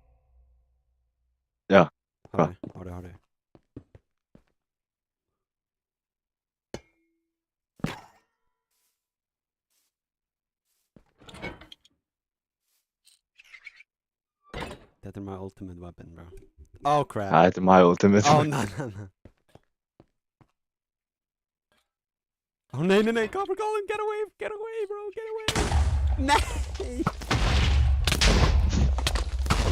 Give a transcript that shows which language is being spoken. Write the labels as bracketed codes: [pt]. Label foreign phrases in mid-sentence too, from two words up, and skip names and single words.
[is] Já, hvað? Hári. Þetta er [en] my ultimate weapon, bro. Oh crap. [is] Þetta er [en] my ultimate. Oh, no. Oh, nei, Copper Golem, get away, bro, get away. [is] Nei!